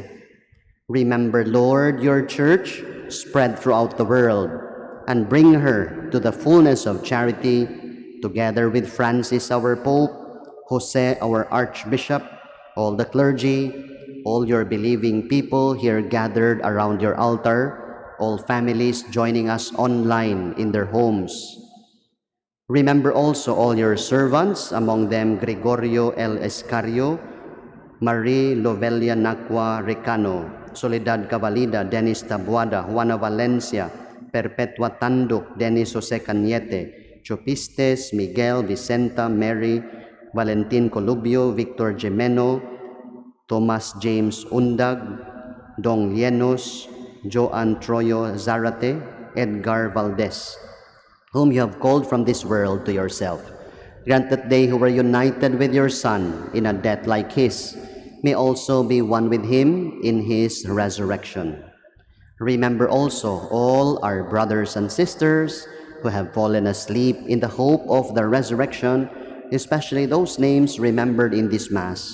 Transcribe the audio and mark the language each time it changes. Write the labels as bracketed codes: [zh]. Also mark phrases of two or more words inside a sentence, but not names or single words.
[en] Remember, Lord, your church spread throughout the world, and bring her to the fullness of charity, together with Francis, our Pope, Jose, our Archbishop, all the clergy, all your believing people here gathered around your altar, all families joining us online in their homes. Remember also all your servants, among them Gregorio L. Escario, Marie Lovelia Nacua Recano, Soledad Cavalida, Dennis Tabuada, Juana Valencia, Perpetua Tanduk, Dennis Jose Cañete, Chopistes, Miguel, Vicenta, Mary, Valentin Colubio, Victor Gemeno, Thomas James Undag, Dong Lienos, Joan Troyo Zarate, Edgar Valdez, whom you have called from this world to yourself. Grant that they who were united with your Son in a death like his may also be one with him in his resurrection. Remember also all our brothers and sisters who have fallen asleep in the hope of the resurrection, especially those names remembered in this Mass.